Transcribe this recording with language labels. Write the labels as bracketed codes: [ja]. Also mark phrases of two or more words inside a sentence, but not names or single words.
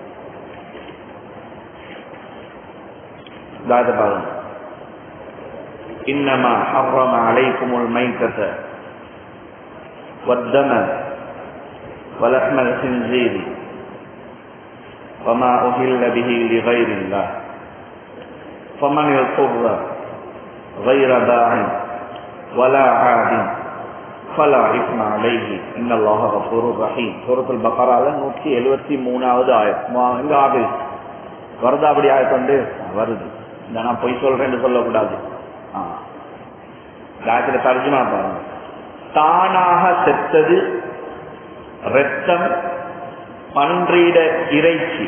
[ta] தாயத்தை பாருங்க. [ar] إنما حرم عليكم الميتة والدم ولحم الخنزير وما أهل به لغير الله فمن اضطر غير باع ولا عاد فلا إثم عليه إن الله غفور رحيم. [ta] சூரத்துல் பக்ரால 173வது ஆயத். எங்க ஆகுது வருதா? அப்படி ஆயத் வந்து வருது. இந்த நான் பொய் சொல்றேன்னு சொல்லக்கூடாது. ஆயத்துல தர்ஜுமா பாருங்க. தானாக செத்தது இரத்தம், பன்றிட இறைச்சி.